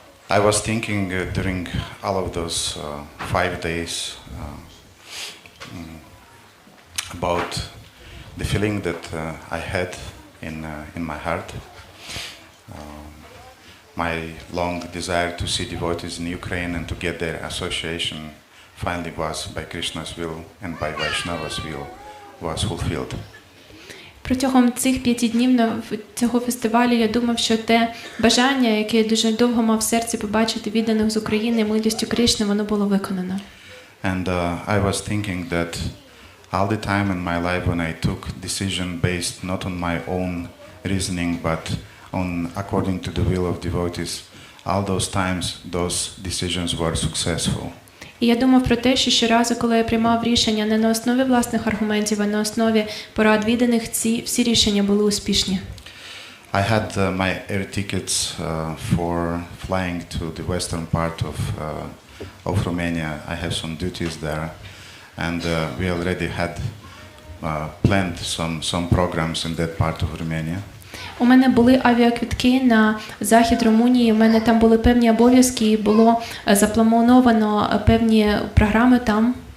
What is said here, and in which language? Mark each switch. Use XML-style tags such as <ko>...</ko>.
<en>I was thinking during all of those 5 days about the feeling that I had in my heart. My long desire to see devotees in Ukraine and to get their association finally was, by Krishna's will and by Vaishnava's will, was fulfilled.</en> <uk>Протягом цих 5 днів цього фестивалю я думав, що те бажання, яке я дуже довго мав в серці побачити відданих з України милістю Кришни, воно було виконано.</uk> <en>And I was thinking that all the time in my life when I took decision based not on my own reasoning but on according to the will of devotees, all those times those decisions were successful.</en> <uk>І я думав про те, що щоразу, коли я приймав рішення не на основі власних аргументів, а на основі порад відданих, всі рішення були успішні.</uk> <en>I had my air tickets for flying to the western part of Romania. I have some duties there, and we already had planned some programs in that part of Romania.</en> <uk>У мене були авіаквитки на захід Румунії, у мене там були певні обов'язки, і було заплановано певні програми там.</uk>